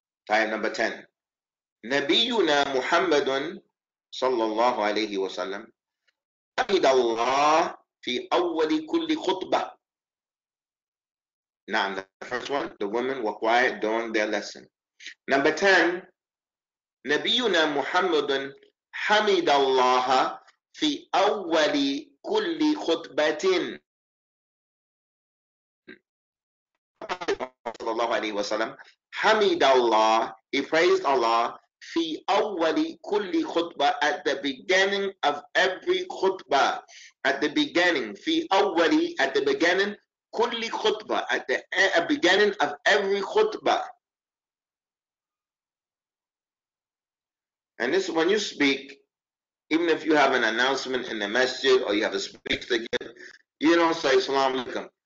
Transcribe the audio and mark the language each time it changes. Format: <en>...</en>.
<ar>Ayat number 10. Nabiyuna Muhammadun sallallahu alayhi wa sallam حمد الله في أول كل خطبة.</ar> <en>Now, the first one, the women were quiet during their lesson.</en> <ar>Number 10, نبينا محمد حمد الله في أول كل خطبة. صلى الله عليه وسلم حمد الله,</ar> <en>he praised Allah</en> <ar>في أول كل خطبة,</ar> <en>at the beginning of every khutbah. At the beginning,</en> <ar>في أول,</ar> <en>at the beginning,</en> <ar>كل خطبة,</ar> <en>at the beginning of every khutbah. And this, when you speak, Even if you have an announcement in the masjid or you have a speech to give, you don't say Salaam alaikum.</en>